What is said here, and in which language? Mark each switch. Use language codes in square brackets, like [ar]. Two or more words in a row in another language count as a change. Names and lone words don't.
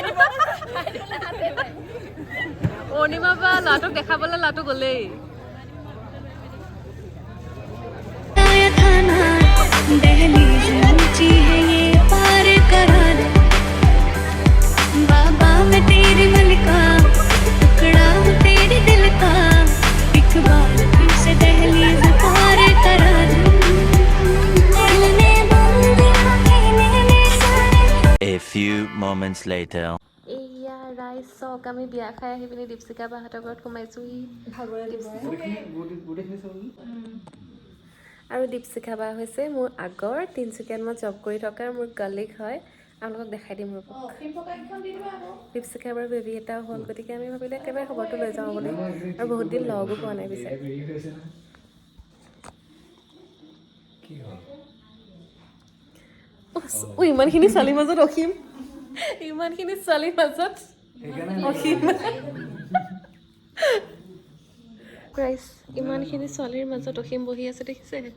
[as] অনিমা বা ল'ৰাটোক দেখাবলৈ ল'ৰাটো গ'লেই [hi] बाबा मैं तेरी मलिका टुकड़ा हूँ तेरे दिल का एक बार फिर से दहलीज पार करा [en] A few moments later. [as] এয়া ৰাইজ চক আমি বিয়া খাই আহি পিনি দীপশিকা বাহঁতৰ ঘৰত সোমাইছোহি আৰু দীপশিকা বা হৈছে মোৰ আগৰ তিনচুকীয়াত মই জব কৰি থকাৰ মোৰ কলিগ হয় আপোনালোকক দেখাই দিম ৰ'ব দীপশিকা বাৰ বেবী এটা হ'ল গতিকে আমি ভাবিলে একেবাৰে খবৰটো লৈ যাওঁ বুলি আৰু বহুত দিন লগো পোৱা নাই পিছে ইমানখিনি ছোৱালীৰ মাজত অসীম ইমানখিনি ছোৱালীৰ মাজত অসীম প্ৰাইচ ইমানখিনি ছোৱালীৰ মাজত অসীম বহি আছে দেখিছে